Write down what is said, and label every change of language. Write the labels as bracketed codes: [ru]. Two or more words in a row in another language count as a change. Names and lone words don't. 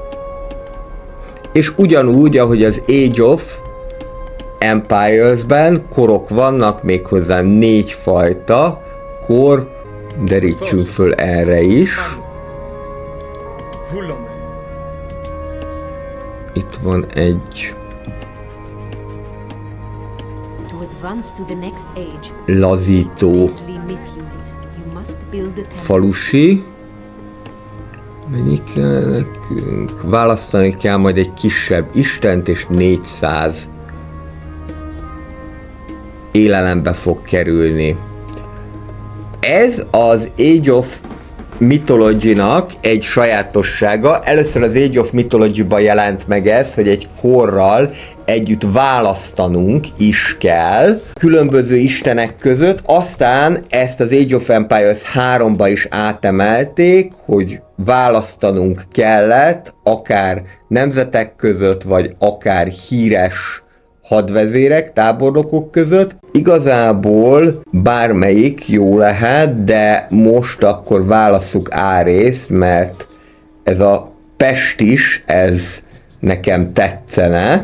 [hu] És ugyanúgy, ahogy az Age of Empires-ben korok vannak, méghozzá 4 fajta kor, derítsünk föl erre is. Itt van egy [en] To advance to the next age, [hu] lazító [en] deadly myth units, you must build the temple. [hu] falusi. Mennyi kell nekünk? Választani kell majd egy kisebb istent, és 400 élelembe fog kerülni. Ez az Age of Mythology-nak egy sajátossága. Először az Age of Mythology-ban jelent meg ez, hogy egy korral együtt választanunk is kell különböző istenek között, aztán ezt az Age of Empires 3-ba is átemelték, hogy választanunk kellett akár nemzetek között, vagy akár híres hadvezérek, tábornokok között. Igazából bármelyik jó lehet, de most akkor válasszuk Árészt, mert ez a pestis, ez nekem tetszene.